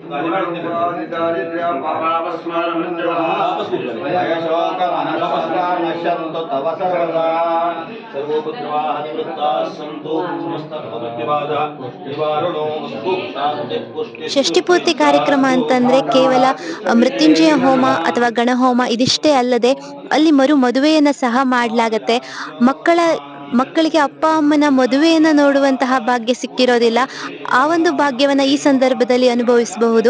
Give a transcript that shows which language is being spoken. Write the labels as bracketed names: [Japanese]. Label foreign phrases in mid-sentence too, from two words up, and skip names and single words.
[Sanskrit] दारिद्र्य पापावस्मरणं पश्यन्तु तव सर्वदा सर्वोपद्रवाः निवृत्ताः सन्तु समस्तमृत्युबाधा निवारणोऽस्तु शान्तिः पुष्टिः [Kannada] ಷಷ್ಠಿ ಪೂರ್ತಿ ಕಾರ್ಯಕ್ರಮ ಅಂತಂದ್ರೆ ಕೇವಲ ಮೃತ್ಯುಂಜಯ ಹೋಮ ಅಥವಾ ಗಣಹೋಮ ಇದಿಷ್ಟೇ ಅಲ್ಲದೆ ಅಲ್ಲಿ ಮದುವೆಯನ್ನ ಸಹ ಮಾಡಲಾಗತ್ತೆ. ಮಕ್ಕಳಿಗೆ ಅಪ್ಪ ಅಮ್ಮನ ಮದುವೆಯನ್ನ ನೋಡುವಂತಹ ಭಾಗ್ಯ ಸಿಕ್ಕಿರೋದಿಲ್ಲ. ಆ ಒಂದು ಭಾಗ್ಯವನ್ನ ಈ ಸಂದರ್ಭದಲ್ಲಿ ಅನುಭವಿಸಬಹುದು.